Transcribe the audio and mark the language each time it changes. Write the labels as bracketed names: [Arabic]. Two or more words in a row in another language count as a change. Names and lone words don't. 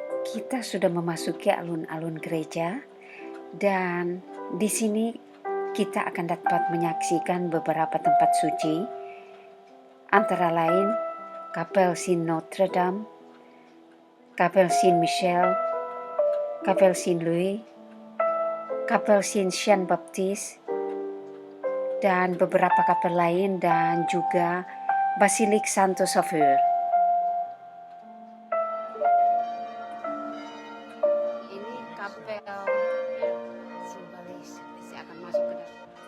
[Indonesian] Kita sudah memasuki alun-alun gereja dan di sini kita akan dapat menyaksikan beberapa tempat suci, antara lain Kapel Saint Notre Dame, Kapel Saint Michel, Kapel Saint Louis, Kapel Saint Jean Baptiste, dan beberapa kapel lain, dan juga Basilik Santo Sauveur. Ini kapel simbolis. Saya akan masuk ke dalam.